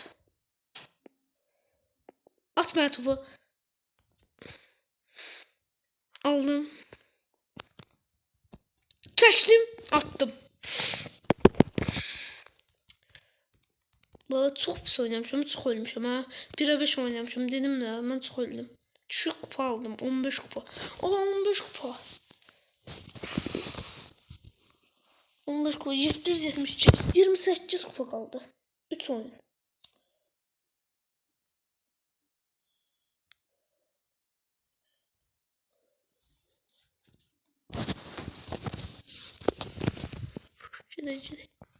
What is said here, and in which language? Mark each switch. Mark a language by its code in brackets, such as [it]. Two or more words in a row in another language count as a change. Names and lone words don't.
[az] At mənə topu. Aldım. Çəkdim. Attım. Baba çox pis oynamışam. Çox ölmüşəm ha. 1'e 5 oynamışam. Dedim də mən çox öldüm. [tr] Düşük kupa aldım. [az] 15 kupa. Aa 15 kupa. 15 kupa. 772. [tr] 28 kupa kaldı. 3 oyun. Şöyle.